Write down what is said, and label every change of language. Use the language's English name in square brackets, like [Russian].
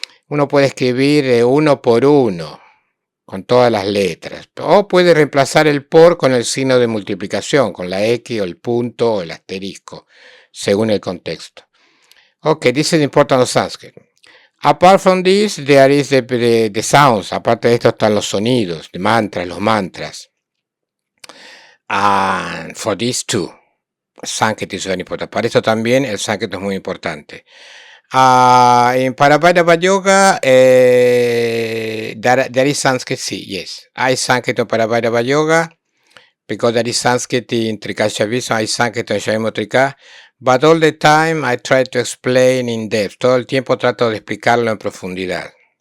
[Spanish] Uno puede escribir 1 por 1, con todas las letras, o puede reemplazar el por con el signo de multiplicación, con la X o el punto o el asterisco, según el contexto. [English] Okay, this is important of Sanskrit. Apart from this, there is the sounds. [Spanish] Aparte de esto están los sonidos, los mantras. [English] And for these two, Sanskrit is very important. [Spanish] Para esto también el Sanskrit es muy importante. [English] In Parabhadava Yoga, there is Sanskrit, [Spanish] sí, [English] yes. [Spanish] Hay Sanskrit [English] in Parabhadava Yoga, because there is Sanskrit in Trika Shavism, [Spanish] hay Sanskrit [English] in Shaimo Trika. But all the time I try to explain in depth. [Spanish] Todo el tiempo trato de explicarlo en profundidad.